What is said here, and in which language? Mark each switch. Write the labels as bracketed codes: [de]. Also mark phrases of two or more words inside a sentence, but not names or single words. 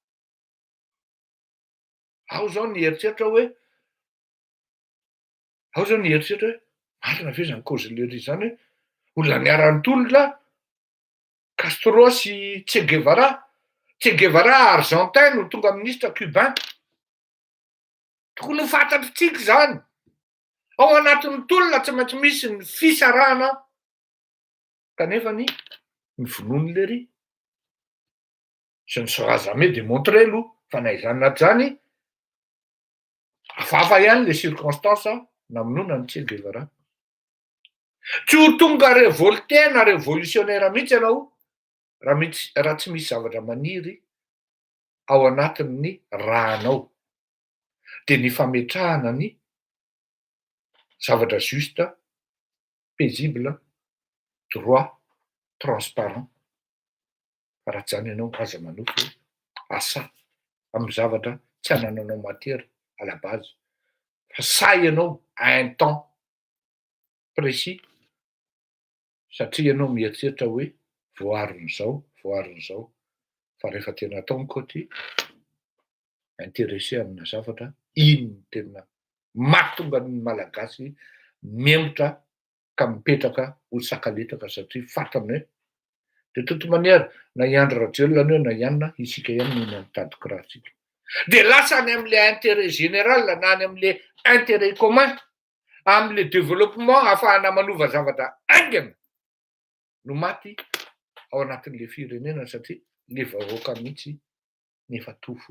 [mg] Ao zao ny eritreritra hoe marina ve zany causerie zany hoe olona niara-nitolona Castro sy Che Guevara. Che Guevara argentin no tonga ministre cubain. Tokony ho fantatritsika zany. Ao anatin'ny tolona tsy maintsy misy ny fisarahana kanefa ny vonoiny lery. [fr] Je ne saurais jamais démontrer [mg] aloha fa na izany na tsy zany hafahafa ihany [fr] le circonstance [mg] namonoana ny Che Guevara. Tsy ho tonga révolté na révolutionnaire mihitsy ianao raha tsy misy zavatra maniry ao anatin'ny rahanao. Dia ny fametrahana ny zavatra [fr] juste, paisible, droit, transparent. [mg] Raha tsy zany ianao aza manofo asa amin'ny zavatra tsy hanananao [fr] matière à la base. [mg] Fa say ianao [fr] à un temps précis [mg] satria ianao mieritreritra hoe voarin'izao. Fa rehefa tena atao ny [fr] côté intéressé [mg] amina zavatra, iny tena mahatonga ny malagasy miembotra ka mipetraka ho sakaletaka satria fantany hoe [fr] de toute manière [mg] na Andry Rajoelina hoe na ianona isika ihany no mitady kiratsika. Dia lasa any amin'le [fr] intérêt général [mg] na any amin'le [fr] intérêt commun, [mg] amin'le développement ahafahana manova zavatra aingana no maty ao anatin'le firenena satria le vahoaka mihitsy nefa tofo.